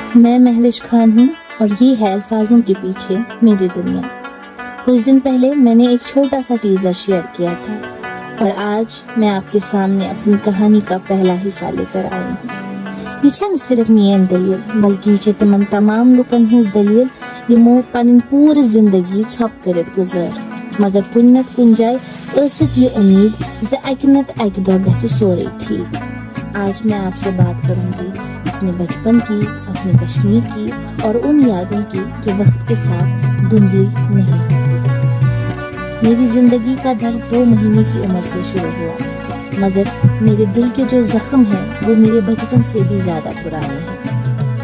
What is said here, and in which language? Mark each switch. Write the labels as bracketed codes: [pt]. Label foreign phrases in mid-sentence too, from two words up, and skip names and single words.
[ur] میں مہوش خان ہوں اور یہ ہے الفاظوں کے پیچھے میری دنیا۔ کچھ دن پہلے میں نے ایک چھوٹا سا ٹیزر شیئر کیا تھا اور آج میں آپ کے سامنے اپنی کہانی کا پہلا حصہ لے کر آئی ہوں۔ [ks] یہ چھن صرف میان دلیل بلکہ یہ تمن تمام لکن ہز دلیل یمو پن پور زندگی چھپ کرت گزر مگر کنت کن جائے ٲسِتھ یہ امید ز اکہ نتہ اکہ دۄہ گژھِ سورے ٹھیک۔ [ur] آج میں آپ سے بات کروں گی اپنے بچپن کی، اپنے کشمیر کی اور ان یادوں کی جو وقت کے ساتھ دھندلی نہیں ہوتی۔ میری زندگی کا درد 2 مہینے کی عمر سے شروع ہوا مگر میرے دل کے جو زخم ہیں وہ میرے بچپن سے بھی زیادہ پرانے ہیں۔